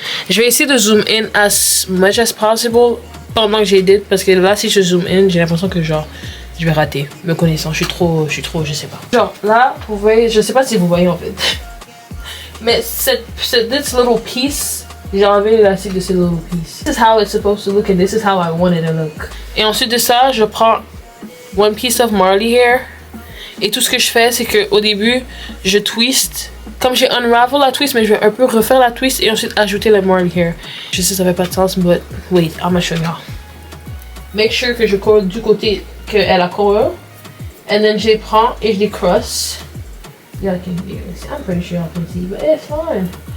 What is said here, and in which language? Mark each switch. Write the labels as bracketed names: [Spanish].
[French] Je vais essayer de [English] zoom in as much as possible [French] pendant que j'édite, parce que là, si je zoom in, j'ai l'impression que genre, je vais rater. Me connaissant, je suis trop, je sais pas. Genre, là, vous voyez, je sais pas si vous voyez en fait. Mais [English] this little piece, [French] j'ai enlevé l'élastique de ce little piece. [English] This is how it's supposed to look and this is how I want it to look. [French] Et ensuite de ça, je prends [English] one piece of Marley hair. [French] Et tout ce que je fais, c'est que au début, je twist. Comme j'ai unravel la twist, mais je vais un peu refaire la twist et ensuite ajouter le Marley hair. Je sais, ça fait pas de sens, [English] but wait, I'm gonna show y'all. [French] Make sure que je colle du côté qu'elle a colle. [English] And then [French] je les prends et je les cross. [English] Yeah, I'm pretty sure y'all can see, but it's fine.